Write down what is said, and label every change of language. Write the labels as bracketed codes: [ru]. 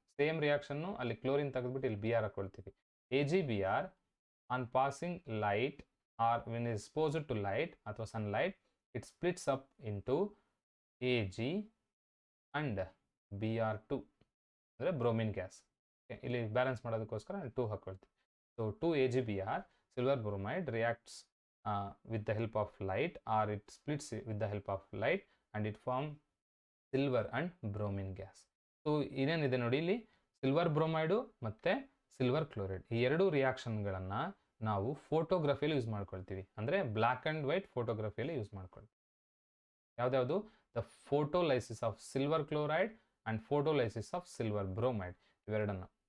[kn] Same reaction, ಅಲ್ಲಿ chlorine ತೆಗೆದ್ಬಿಟ್ಟು ಇಲ್ಲಿ Br ಹಾಕೊಳ್ತೀವಿ. [en] AgBr on passing light are when exposed to light ಅಥವಾ sunlight, it splits up into Ag and Br2 [kn] ಅಂದರೆ bromine gas. ಇಲ್ಲಿ balance ಮಾಡೋದಕ್ಕೋಸ್ಕರ 2 ಹಾಕೊಳ್ತೀವಿ. [en] So 2AgBr, silver bromide reacts with the help of light, or it splits with the help of light and it forms silver and bromine gas. [kn] So ಏನೇನಿದೆ ನೋಡಿ, ಇಲ್ಲಿ silver ಬ್ರೋಮೈಡು ಮತ್ತು silver chloride, ಈ 2 ರಿಯಾಕ್ಷನ್ಗಳನ್ನು ನಾವು ಫೋಟೋಗ್ರಫಿಯಲ್ಲಿ use ಮಾಡ್ಕೊಳ್ತೀವಿ. ಅಂದರೆ black and white ಫೋಟೋಗ್ರಫಿಯಲ್ಲಿ use ಮಾಡ್ಕೊಳ್ತೀವಿ. ಯಾವುದ್ಯಾವುದು? [en] The photolysis of silver chloride and photolysis of silver bromide, ಇವೆರಡನ್ನು.